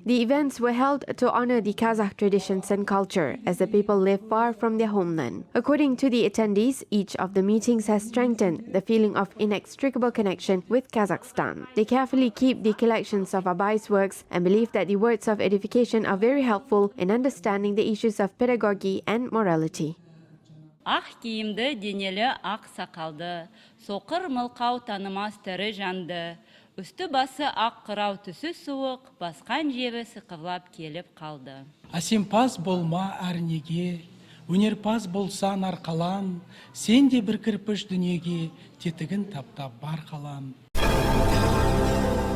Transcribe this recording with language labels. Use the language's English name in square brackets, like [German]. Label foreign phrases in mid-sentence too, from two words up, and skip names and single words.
[English] The events were held to honor the Kazakh traditions and culture as the people live far from their homeland. According to the attendees, each of the meetings has strengthened the feeling of inextricable connection with Kazakhstan. They carefully keep the collections of Abai's works and believe that the words of edification are very helpful in understanding the issues of pedagogy and morality. [Kazakh] Ақ киімді денелі ақ сақалды, соқыр мылқау танымас тірі жанды, үсті басы ақ қырау түсі суық, басқан жебі сықырлап келіп қалды. Асемпаз болма әрнеге, Өнерпаз болсан арқалан, сен де бір кірпіш дүниеге тетігін таптап бар қалам.